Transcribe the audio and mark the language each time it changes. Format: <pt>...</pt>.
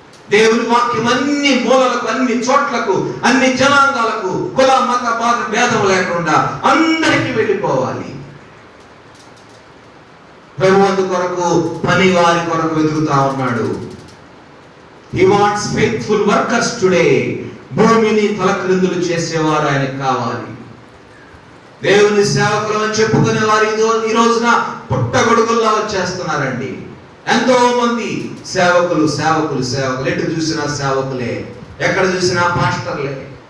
<te>దేవుని వాక్యం అన్ని మూలలకు, అన్ని చోట్లకు, అన్ని జనాంగాలకు, కుల మత భేదం లేకుండా అందరికీ వెళ్ళిపోవాలి. ప్రభువు కొరకు, పని వారి కొరకు వెతుకుతా ఉన్నాడు.</te> <en>He wants faithful workers today.</en> <te>భూమిని తలక్రిందులు చేసేవారు ఆయనకు కావాలి. దేవుని సేవకులు అని చెప్పుకునే వారు ఈ రోజున పుట్టగొడుగుల్లా వచ్చేస్తున్నారండి. ఎంతో మంది సేవకులు సేవకులు సేవకులు, ఎటు చూసినా సేవకులే, ఎక్కడ చూసినా పాస్టర్లే.</te>